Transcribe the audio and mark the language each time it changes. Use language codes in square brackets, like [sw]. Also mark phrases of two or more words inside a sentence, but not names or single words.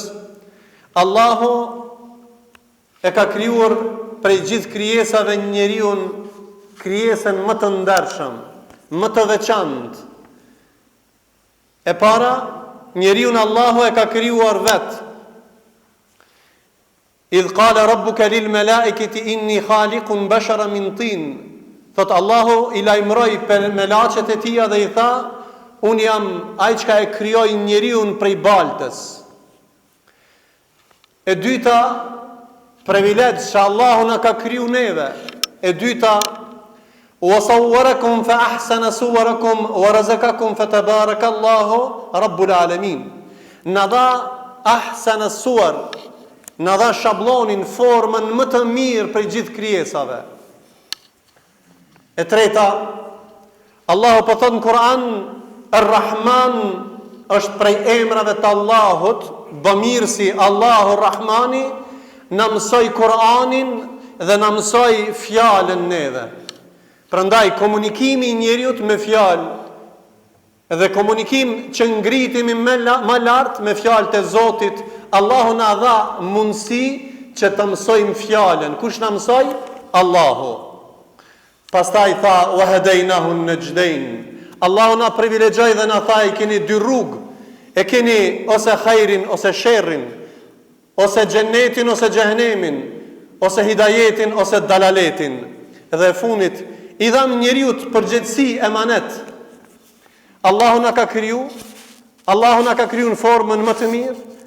[sq] Allahu e ka krijuar prej gjithë krijesave njeriu krijesën më të ndershëm, më të veçantë. E para, njeriu Allahu e ka krijuar vet. [ar] إذ قال ربك للملائكة إني خالق بشرا من طين. [sq] Thot Allahu i lajmëroi melaqet e Tij dhe i tha, unë jam ai që e krijoi njeriu prej baltës. E dyta, privilegj që Allahu na ka kriju neve. E dyta, [ar] وصوركم فأحسن صوركم ورزقكم فتبارك الله رب العالمين. [sq] Na dha [ar] أحسن صور, [sq] na dha shablonin, formën më të mirë për gjithë krijesave. E treta, Allahu po thot në Kur'an, Ar-Rahman është prej emrave të Allahut, bëmirësi Allahu Rahmani, na mësoi Kur'anin dhe na mësoi fjalën neve. Prandaj komunikimi i njeriut me fjalë dhe komunikim që ngritemi më lart me fjalët e Zotit, Allahu na dha mundësi që të mësojmë fjalën. Kush na mësoi? Allahu. Pastaj tha [ar] وهديناه النجدين. [sq] Allahu na privilegjoi dhe na tha i keni dy rrugë. E keni ose khairin ose sherrin, ose xhennetin ose xhehenemin, ose hidayetin ose dalaletin. Dhe funit i dham njeriu përgjegjësi emanet. Allahu na ka kriju, Allahu na ka kriju në formën më të mirë.